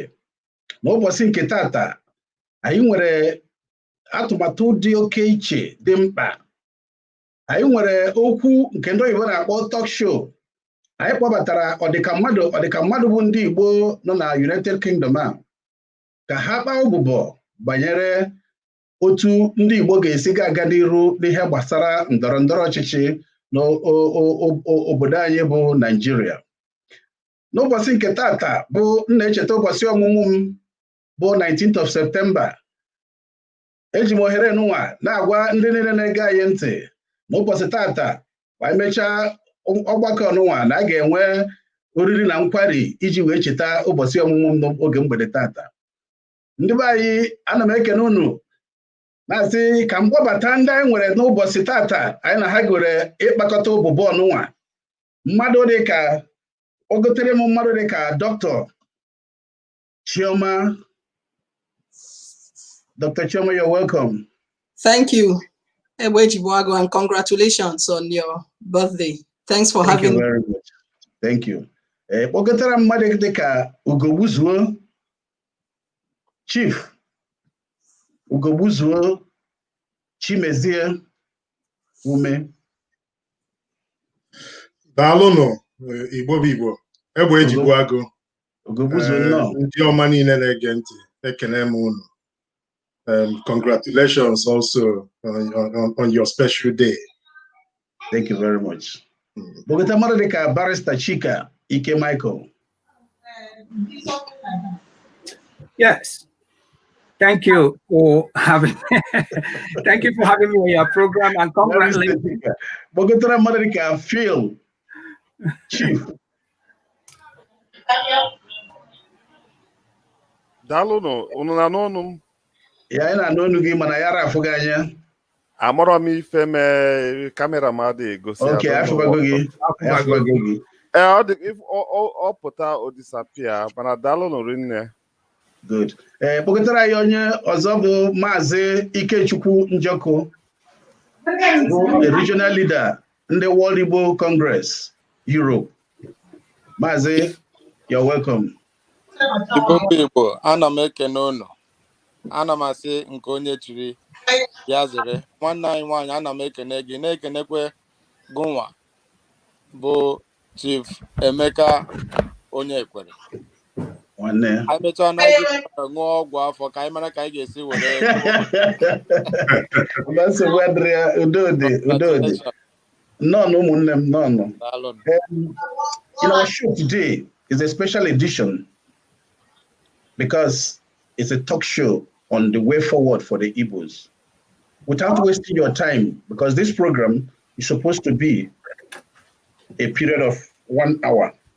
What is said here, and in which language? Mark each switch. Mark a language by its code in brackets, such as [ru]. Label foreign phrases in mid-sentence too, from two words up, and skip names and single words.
[ig] N'ụbọchị nke tata anyị nwere atụmatụ dị oke iche dị mkpa. Anyị nwere okwu nke ndị oyibo na-akpọ [en] talk show. [ig] Anyị kpọbatara ọdịka mmadụ bụ ndị Igbo nọ na United Kingdom a ka ha kpaa ụbụbọ banyere otu ndị Igbo ga-esi aga n'iru n'ihe gbasara ndọrọndọrọ ọchịchị n'obodo anyị bụ Nigeria. N'ụbọchị nke tata bụ na-echeta ụbọchị ọmụmụ m bụ [en] 19th of September. [ig] Eji m ohere nụnwa na-agwa ndị niile na-ege anyị ntị n'ụbọchị tata ma emechaa ọgbakọ nụnwa na a ga-enwe oriri na nkwari iji wee cheta ụbọchị ọmụmụ m n'oge mgbede tata. Ndị be anyị, ana m ekene unu na-asị ka m gbabata ndị anyị nwere n'ụbọchị tata anyị na ha gwere ịkpakọta ụbụbọ ọnụnwa. Mmadụ dịka ogotere m mmadụ dịka Dr. Chioma. Dr. Chioma, [en] you're welcome. Thank you, Ewejibuago, and congratulations on your birthday. Thanks for having me. Thank you very much. Thank you. [ig] Ogotere mmadụ dịka Ugogbuzuo, Chief Ugogbuzuo Chimezie Ume. Daalụnụ Igbo bụ Igbo, Ewejibuago. Ugogbuzuo nọ. Ndị ọma niile na-ege ntị, ekene m unu. [en] congratulations also on your special day. Thank you very much. Bogota Maradeka Barrister Chika Ike Michael. Yes. Thank you for having thank you for having me on your program and congratulations. Bogota Maradeka Phil Chief. [ig] Daalụnụ, unu na-anụ ọnụ m? Ya na n'onu gị mana ya rafụghị anya. Amara m ife mee kamera m adịghị egosi. Okay, afụbago gị. Ọ pụta o disappear, mana daalụnụ rinne. Good. Kpọkọtara anyị onye ọzọ bụ Maazị Ikechukwu Njoko, bụ [en] a regional leader in the World Igbo Congress, Europe. [ig] Maazị, [en] you're welcome. [ig] Igbo, ana m ekene unu. Ana m asị nke onye chiri ya zere. Nwanne anyị nwaanyị, ana m ekene gị, na-ekenekwe gụnwa bụ Chief Emeka onye Ekwere. Nwanne. Anyị mechaa na anyị ṅụọ ọgwụ afọ ka anyị mara ka anyị ga-esi were. Udodi. None, ụmụnne m, none. [en] Our show today is a special edition because it's a talk show on the way forward for the Igbos. Without wasting your time, because this program is supposed to be a period of 1 hour.